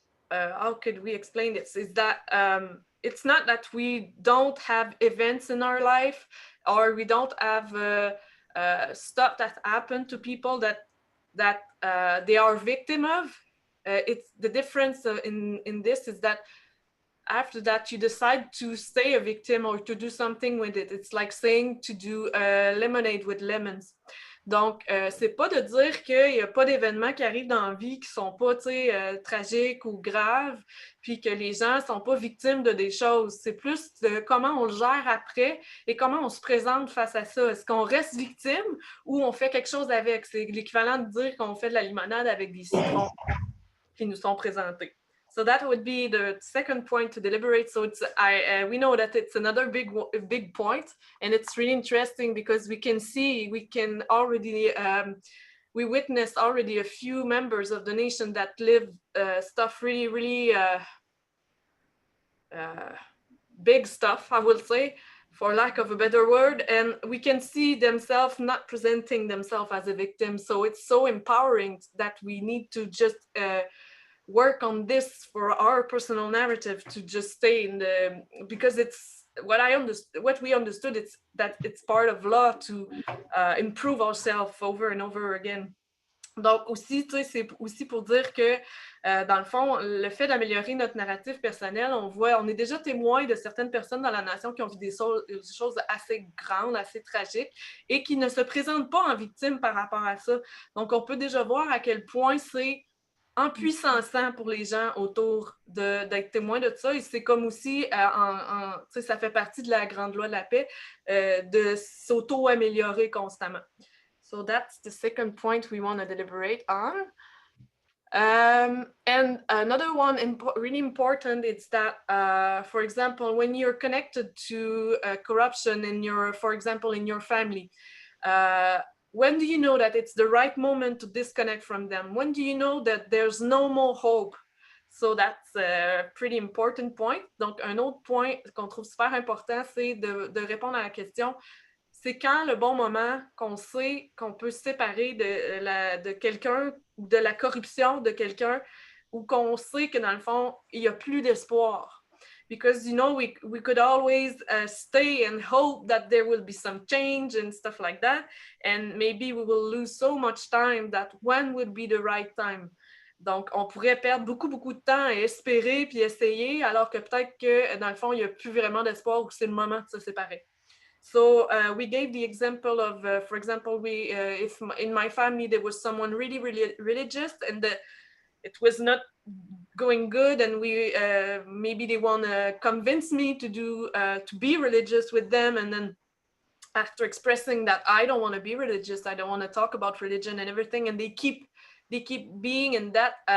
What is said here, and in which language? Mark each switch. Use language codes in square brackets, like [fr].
[en] How could we explain this? Is that it's not that we don't have events in our life or we don't have stuff that happen to people that they are victim of. It's the difference in this is that after that you decide to stay a victim or to do something with it. It's like saying to do lemonade with lemons. [fr] Donc, c'est pas de dire qu'il n'y a pas d'événements qui arrivent dans la vie qui sont pas, tragiques ou graves, puis que les gens sont pas victimes de des choses. C'est plus de comment on le gère après et comment on se présente face à ça. Est-ce qu'on reste victime ou on fait quelque chose avec? C'est l'équivalent de dire qu'on fait de la limonade avec des citrons qui nous sont présentés. [en] So that would be the second point to deliberate. So it's we know that it's another big point, and it's really interesting because we can already we witnessed already a few members of the nation that live stuff really big stuff, I will say, for lack of a better word, and we can see themselves not presenting themselves as a victim. So it's so empowering that we need to just work on this for our personal narrative to just stay in the, because it's what we understood, it's that it's part of law to improve ourselves over and over again. [fr] Donc aussi, c'est aussi pour dire que dans le fond, le fait d'améliorer notre narratif personnel, on est déjà témoin de certaines personnes dans la nation qui ont vu des choses assez grandes, assez tragiques et qui ne se présentent pas en victime par rapport à ça. Donc on peut déjà voir à quel point c'est empuissançant pour les gens autour d'être témoins de ça. Et c'est comme aussi, ça fait partie de la grande loi de la paix, de s'auto-améliorer constamment. [en] So that's the second point we want to deliberate on. And another one really important is that, for example, when you're connected to corruption for example, in your family, when do you know that it's the right moment to disconnect from them? When do you know that there's no more hope? So that's a pretty important point. [fr] Donc, un autre point qu'on trouve super important, c'est de répondre à la question, c'est quand le bon moment qu'on sait qu'on peut se séparer de quelqu'un, de la corruption de quelqu'un, ou qu'on sait que dans le fond, il n'y a plus d'espoir. [en] Because, we could always stay and hope that there will be some change and stuff like that. And maybe we will lose so much time that when would be the right time? [fr] Donc, on pourrait perdre beaucoup de temps à espérer puis essayer, alors que peut-être que, dans le fond, il n'y a plus vraiment d'espoir ou que c'est le moment de se séparer. [en] So we gave the example of, for example, if in my family there was someone really religious, and it was not going good, and we maybe they want to convince me to do to be religious with them, and then after expressing that I don't want to be religious, I don't want to talk about religion and everything, and they keep being in that.